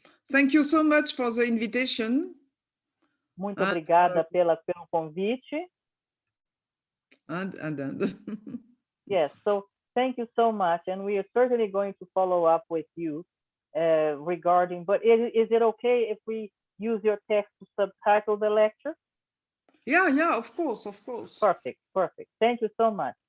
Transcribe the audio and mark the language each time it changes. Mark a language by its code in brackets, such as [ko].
[en] Thank you so much for the invitation. [pt] Muito obrigada pelo convite. [en] And. Yes, so thank you so much, and we are certainly going to follow up with you regarding. But is it okay if we use your text to subtitle the lecture? Yeah, of course. Perfect. Thank you so much.